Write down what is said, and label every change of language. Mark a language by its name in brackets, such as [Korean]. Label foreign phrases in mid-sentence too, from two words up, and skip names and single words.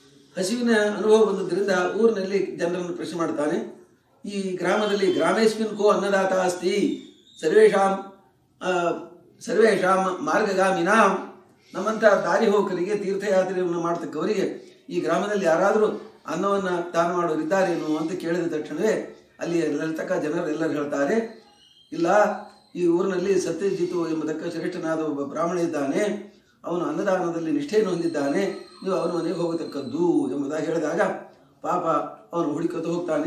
[Kannada] ಹಸಿವಿನ ಅನುಭವ ಬಂದದ್ರಿಂದ ಊರಿನಲ್ಲಿ ಜನರನ್ನು ಪ್ರಶ್ನೆ ಮಾಡ್ತಾನೆ. ಈ ಗ್ರಾಮದಲ್ಲಿ [Sanskrit] ಗ್ರಾಮೇಸ್ಮಿನ್ ಕೋ ಅನ್ನದಾತ ಅಸ್ತಿ ಸರ್ವೇಷಾಂ ಸರ್ವೇಷಾಂ ಮಾರ್ಗಗಾಮಿನಾಂ, [Kannada] ನಮ್ಮಂಥ ದಾರಿ ಹೋಕರಿಗೆ ತೀರ್ಥಯಾತ್ರೆಯನ್ನು ಮಾಡ್ತಕ್ಕವರಿಗೆ ಈ ಗ್ರಾಮದಲ್ಲಿ ಯಾರಾದರೂ ಅನ್ನವನ್ನು ದಾನ ಮಾಡೋರಿದ್ದಾರೇನು ಅಂತ ಕೇಳಿದ ತಕ್ಷಣವೇ ಅಲ್ಲಿ ಅಲ್ಲಿರ್ತಕ್ಕ ಜನರೆಲ್ಲರೂ ಹೇಳ್ತಾರೆ, ಇಲ್ಲ, ಈ ಊರಿನಲ್ಲಿ ಸತ್ಯಜಿತು ಎಂಬುದಕ್ಕೆ ಶ್ರೇಷ್ಠನಾದ ಒಬ್ಬ ಬ್ರಾಹ್ಮಣ ಇದ್ದಾನೆ, ಅವನು ಅನ್ನದಾನದಲ್ಲಿ ನಿಷ್ಠೆಯನ್ನು ಹೊಂದಿದ್ದಾನೆ, ನೀವು ಅವನ ಮನೆಗೆ ಹೋಗತಕ್ಕದ್ದು ಎಂಬುದಾಗಿ ಹೇಳಿದಾಗ ಪಾಪ ಅವನು ಹುಡುಕತ ಹೋಗ್ತಾನೆ.